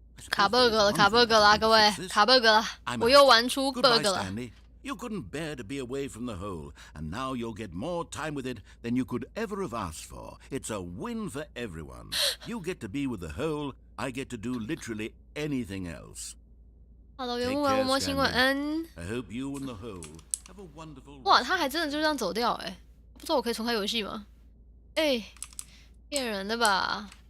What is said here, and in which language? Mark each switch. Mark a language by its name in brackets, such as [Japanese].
[Chinese] 卡 bug 了，卡 bug 啦，各位，卡 bug 了，我又玩出 bug 了。 [English] You couldn't bear to be away from the hole, and now you'll get more time with it than you could ever have asked for. It's a win for everyone. You get to be with the hole, I get to do literally anything else. [Chinese] 好了，原文模型晚安。 [English] I hope you and the hole have a wonderful. [Chinese] 哇，他还真的就这样走掉不知道我可以重开游戏吗？骗人的吧？